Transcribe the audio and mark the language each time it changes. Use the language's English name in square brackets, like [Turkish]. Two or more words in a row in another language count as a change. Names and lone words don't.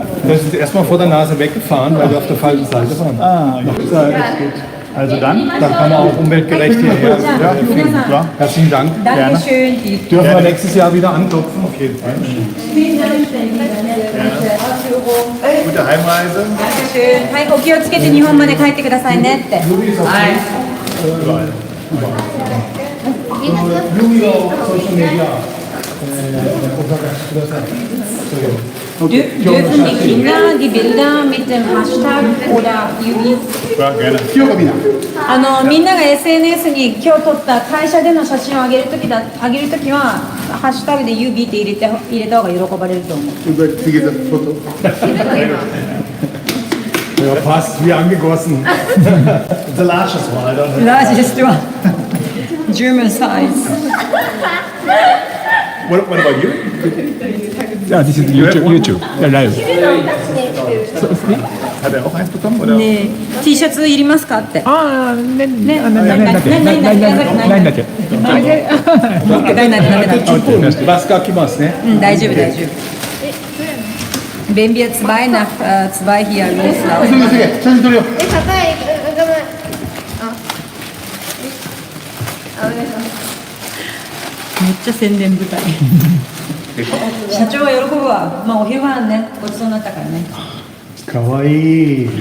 [German] Das ist erstmal vor der Nase weggefahren, weil wir auf der falschen Seite waren. Ah, ja, ist gut. Also dann Dann kann man auch umweltgerecht hierher. ja, vielen Dank. Herzlichen Dank. Dankeschön. Dürfen wir nächstes Jahr wieder anklopfen? Auf jeden Fall. Vielen Dank für diese Ausführung. Gute Heimreise. Dankeschön. [Japanese] はい、お気をつけて日本まで帰ってくださいねって。はい。 [German] Juwi auf Social Media. Dürfen die Kinder die Bilder mit dem Hashtag oder Juwi? Ja, gerne. [Japanese] 清香みんな。みんなが SNS に今日撮った会社での写真を上げるときはハッシュタグで Juwi って入れた方が喜ばれると思う。次のフォト。 [German] Ja, passt, wie angegossen. [English] The largest one, I don't know. Largest one. German size. What about you? Ja, this is YouTube. [German] Ja, live. Hat er auch eins bekommen? Oder? [Japanese] ねえ T シャツいりますかって。ああ、ね、ね、ないだけ。ないだけ。 [German] Was gab es, ne? [Japanese] 大丈夫大丈夫。 [German] Wenn wir zwei nach zwei hier loslaufen. [Japanese] 写真撮るよ。高い、ごめん。お願いします。めっちゃ宣伝舞台。社長は喜ぶわ。まあお昼ご飯ね、ごちそうになったからね。かわいい。